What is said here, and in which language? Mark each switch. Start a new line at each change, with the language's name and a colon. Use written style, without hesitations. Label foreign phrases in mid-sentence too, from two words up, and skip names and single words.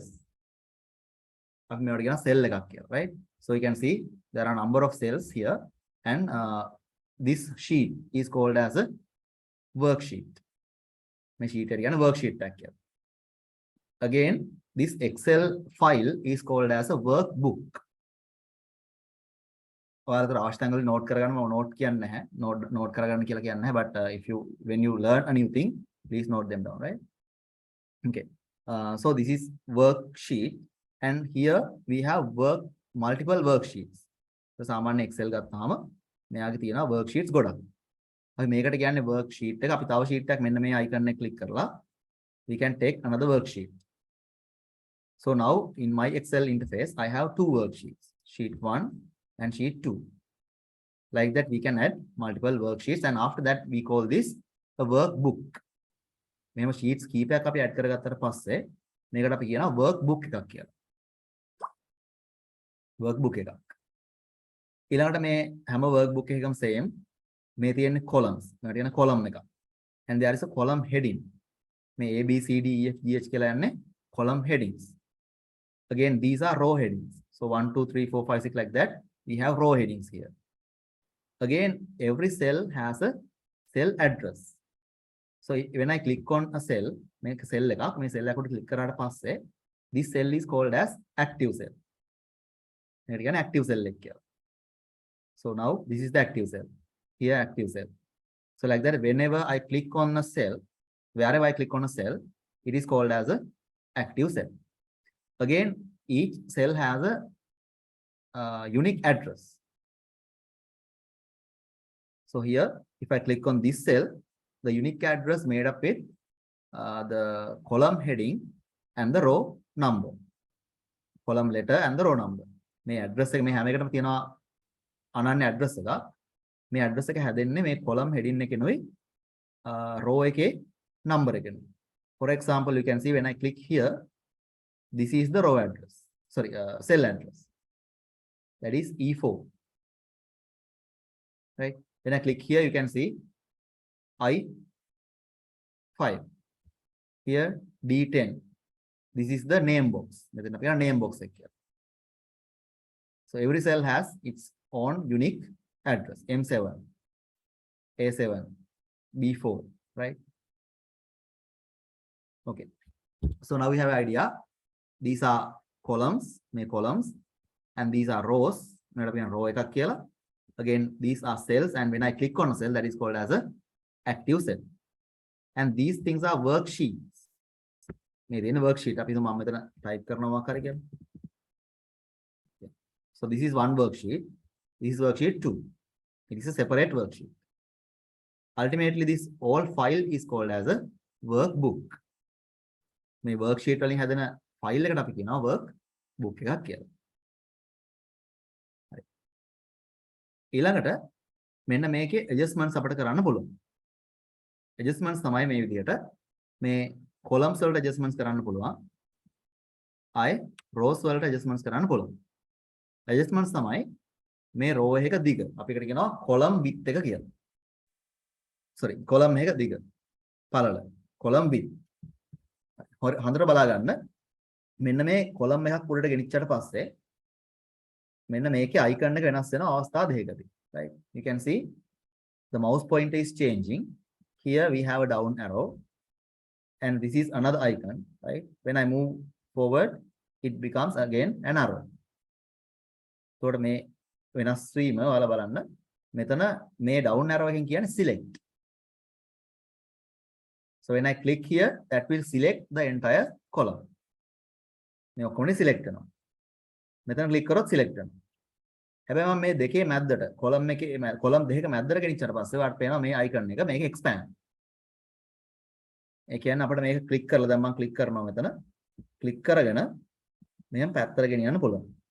Sinhala: අපි මේවට කියන cell එකක් කියලා,
English: right? So you can see there are a number of cells here, and this sheet is called as a worksheet.
Sinhala: මේ sheet එක කියන්නේ worksheet එකක් කියලා.
English: Again, this Excel file is called as a workbook.
Sinhala: ඔයාලට අවශ්‍ය තැන් වල note කරගන්න මම note කියන්නේ නැහැ. note කරගන්න කියලා කියන්නේ නැහැ,
English: but when you learn a new thing, please note them down, right? Okay. So this is worksheet, and here we have multiple worksheets.
Sinhala: So සාමාන්‍ය Excel ගත්තාම මෙයාගේ තියෙනවා worksheets ගොඩක්. අපි මේකට කියන්නේ worksheet එක. අපි තව sheet එකක් මෙන්න මේ icon එක click කරලා
English: we can take another worksheet. So now in my Excel interface I have 2 worksheets, sheet 1 and sheet 2. Like that we can add multiple worksheets, and after that we call this a workbook.
Sinhala: මෙහෙම sheets කීපයක් අපි add කරගත්තට පස්සේ මේකට අපි කියනවා workbook එකක් කියලා. workbook එකක්. ඊළඟට මේ හැම workbook එකකම same මේ තියෙන columns. මේකට තියෙන column එකක්.
English: And there is a column heading.
Sinhala: මේ A B C D E F G H කියලා යන්නේ
English: column headings. Again these are row headings. So 1 2 3 4 5 6 like that we have row headings here. Again every cell has a cell address. So when I click on a cell, make a cell
Sinhala: එකක් මේ cell එකට click කරාට පස්සේ
English: this cell is called as active cell.
Sinhala: මේකට කියන්නේ
English: active cell
Sinhala: එක කියලා.
English: So now this is the active cell. Here active cell. So like that whenever I click on a cell, wherever I click on a cell, it is called as a active cell. Again each cell has a unique address. So here if I click on this cell, the unique address made up with the column heading and the row number, column letter and the row number.
Sinhala: මේ address එක මේ හැම එකටම තියෙනවා අනන්‍ය address එකක්. මේ address එක හැදෙන්නේ මේ
English: column heading
Sinhala: එකෙනුයි row එකේ number එකෙනුයි.
English: For example, you can see when I click here, this is the row address. Sorry, cell address. That is E4. Right? When I click here, you can see I5. Here D10. This is the name box. Name box here. So every cell has its own unique address. M7, A7, B4, right? Okay. So now we have an idea. These are columns, and these are rows.
Sinhala: Row එකක් කියලා.
English: Again, these are cells, and when I click on a cell, that is called as a active cell. And these things are worksheets.
Sinhala: මේ දෙන worksheet අපි මම මෙතන type කරනවා කරේ කියන්නේ.
English: So this is one worksheet. This is worksheet 2. It is a separate worksheet. Ultimately, this whole file is called as a workbook.
Sinhala: මේ worksheet වලින් හැදෙන file එකට අපි කියනවා workbook එකක් කියලා. හරි. ඊළඟට මෙන්න මේකේ adjustments අපිට කරන්න පුළුවන්. Adjustments තමයි මේ විදිහට මේ columns වලට adjustments කරන්න පුළුවන්. ආයේ rows වලට adjustments කරන්න පුළුවන්. Adjustments තමයි මේ row එක දිග. අපි එකට කියනවා
English: column width
Sinhala: එක කියලා. Sorry, column එක දිග. පළල.
English: column width.
Sinhala: හොඳට බලා ගන්න. මෙන්න මේ column එකක් උඩට ගෙනිච්චට පස්සේ මෙන්න මේකේ icon එක වෙනස් වෙන අවස්ථා දෙකකදී.
English: Right? You can see the mouse pointer is changing. Here we have a down arrow. And this is another icon, right? When I move forward, it becomes again an arrow.
Sinhala: So මේ වෙනස් වීම ඔයාලා බලන්න. මෙතන මේ
English: down arrow
Sinhala: එකෙන් කියන්නේ select.
English: So when I click here, that will select the entire column.
Sinhala: මේ ඔක්කොම select කරනවා. මෙතන click කරොත් select කරනවා. හැබැයි මම මේ දෙකේ මැද්දට column දෙකක මැද්දට ගෙනිච්චට පස්සේ ඔයාලට පේනවා මේ icon එක මේක expand. ඒ කියන්නේ අපිට මේක ක්ලික් කරලා දැන් මම ක්ලික් කරනවා මෙතන ක්ලික් කරගෙන මෙහෙම පැත්තට ගෙනියන්න පුළුවන්.